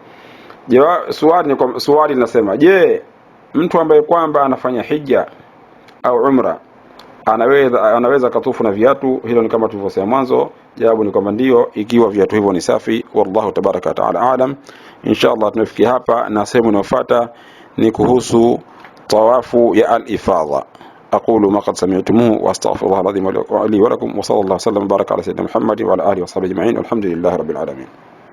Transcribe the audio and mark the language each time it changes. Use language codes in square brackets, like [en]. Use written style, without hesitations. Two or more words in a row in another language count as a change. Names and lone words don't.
[sw] Swali linasema, je mtu ambaye kwamba anafanya hija au umra anaweza katufu na viatu? Hilo ni kama tulivyosema mwanzo. Jawabu ni kwamba ndio, ikiwa viatu hivyo ni safi. [ar] والله تبارك وتعالى أعلم. [sw] Inshallah tunafikia hapa, na sehemu inayofuata ni kuhusu tawafu ya al-ifadha. [ar] أقول ما قد سمعتموه وأستغفر الله العظيم لي ولكم، وصلى الله وسلم وبارك على سيدنا محمد وعلى آله وصحبه أجمعين، والحمد لله رب العالمين.